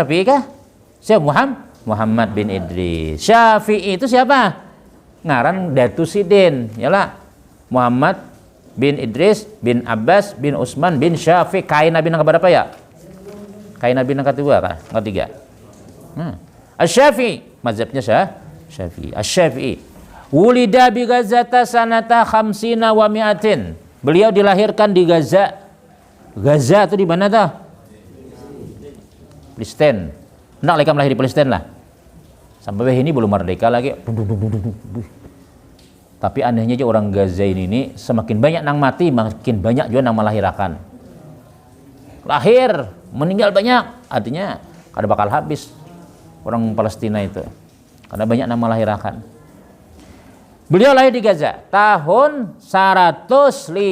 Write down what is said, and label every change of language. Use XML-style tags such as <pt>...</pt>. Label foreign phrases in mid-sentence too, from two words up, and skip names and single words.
<id>Syafi'i kah? Siapa? Muhammad bin Idris. Syafi'i itu siapa?</id> <bjn>Ngaran Datu Sidin, yalah. Muhammad bin Idris bin Abbas bin Utsman bin Syafi'i. Kain Nabi nang berapa ya? Kain Nabi nang kedua kah?</bjn> <id>Ketiga. Asy-Syafi'i, mazhabnya Syafi'i. Asy-Syafi'i.</id> <ar>ولد ب غزة سنة خمسين و مائة.</ar> <id>Beliau dilahirkan di Gaza. Gaza itu di mana tuh? Palestina. Hendak mereka lahir di Palestina lah. Sampai ini belum merdeka lagi.</id> <bjn>Tapi anehnya aja orang Gaza ini semakin banyak nang mati, makin banyak juga nang melahirkan. Lahir, meninggal banyak, artinya kada bakal habis orang Palestina itu. Karena banyak nang melahirkan. Beliau lahir di Gaza tahun 150.</bjn>